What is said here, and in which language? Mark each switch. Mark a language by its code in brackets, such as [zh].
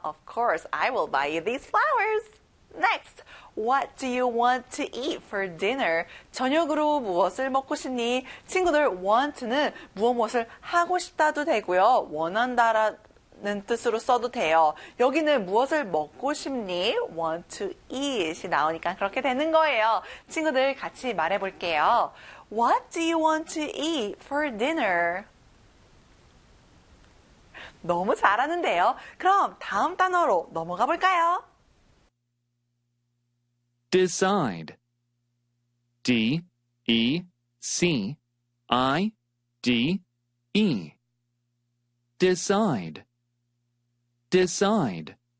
[en] Of course, I will buy you these flowers. Next, what do you want to eat for dinner? [ko] 저녁으로 무엇을 먹고 싶니? 친구들, want는 무엇무엇을 하고 싶다도 되고요. 원한다라는 뜻으로 써도 돼요. 여기는 무엇을 먹고 싶니? want to eat이 나오니까 그렇게 되는 거예요. 친구들, 같이 말해볼게요. [en] What do you want to eat for dinner? [ko] 너무 잘하는데요. 그럼 다음 단어로 넘어가 볼까요? [en] Decide. D-E-C-I-D-E. Decide. Decide.